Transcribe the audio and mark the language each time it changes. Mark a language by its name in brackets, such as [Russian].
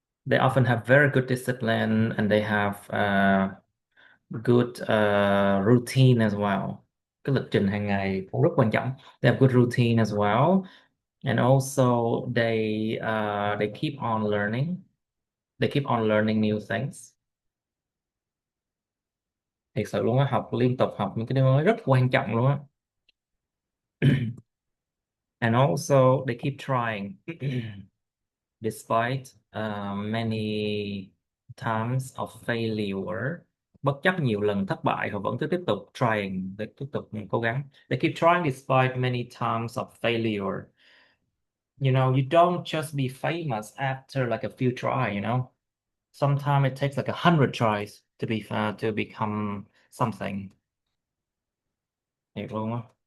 [English] They often have very good discipline and they have good routine as well. [Vietnamese] Cái lịch trình hàng ngày cũng rất quan trọng. [English] They have good routine as well. And also they keep on learning. They keep on learning new things. [Vietnamese] Thiệt sự luôn á, học liên tục học những cái điều mới rất quan trọng luôn á. [English] And also they keep trying despite many times of failure. [Vietnamese] Bất chấp nhiều lần thất bại họ vẫn cứ tiếp tục [English] trying, [Vietnamese] để tiếp tục cố gắng. [English] They keep trying despite many times of failure. You don't just be famous after like a few try. Sometimes it takes like 100 tries to become something. [Vietnamese] Thiệt luôn á.